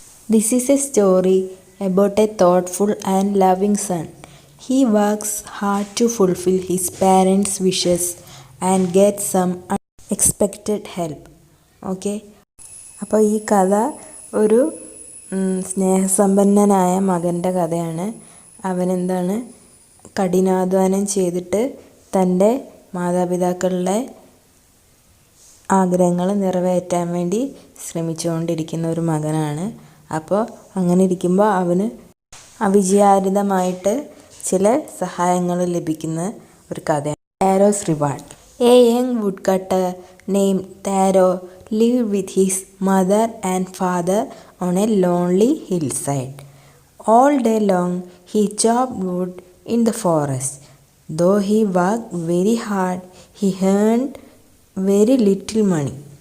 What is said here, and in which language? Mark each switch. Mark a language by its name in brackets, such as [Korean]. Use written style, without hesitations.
[English] This is a story about a thoughtful and loving son. He works hard to fulfill his parents' wishes and gets some unexpected help. [Malayalam] Okay, അപ്പോൾ ഈ കഥ ഒരു സ്നേഹസമ്പന്നനായ മകൻ്റെ കഥയാണ്. അവനെന്താണ് കഠിനാധ്വാനം ചെയ്തിട്ട് തൻ്റെ മാതാപിതാക്കളുടെ ആഗ്രഹങ്ങൾ നിറവേറ്റാൻ വേണ്ടി ശ്രമിച്ചുകൊണ്ടിരിക്കുന്ന ഒരു മകനാണ്. അപ്പോൾ അങ്ങനെ ഇരിക്കുമ്പോൾ അവന് അവിചാരിതമായിട്ട് ചില സഹായങ്ങൾ ലഭിക്കുന്ന ഒരു കഥയാണ്. [English] Taro's reward. A young wood cutter named Taro lived with his mother and father on a lonely hillside. All day long he chopped wood in the forest. Though he worked very hard, he earned very little money.